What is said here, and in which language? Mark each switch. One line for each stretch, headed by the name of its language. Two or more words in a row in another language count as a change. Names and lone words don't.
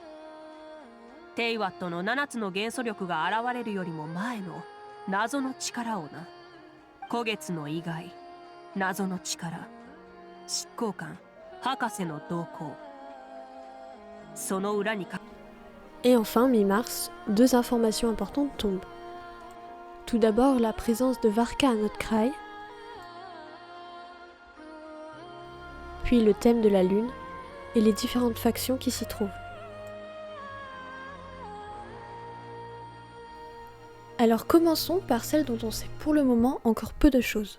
Japanese: テイワットの7つの元素力が現れるよりも前の謎の力をな。古月の意外、謎の力、執行官、博士の動向。その裏にか。
French: Et enfin, mi-mars, 2 informations importantes tombent. Tout d'abord, la présence de Varka à Notcraï, puis le thème de la lune et les différentes factions qui s'y trouvent. Alors commençons par celle dont on sait pour le moment encore peu de choses.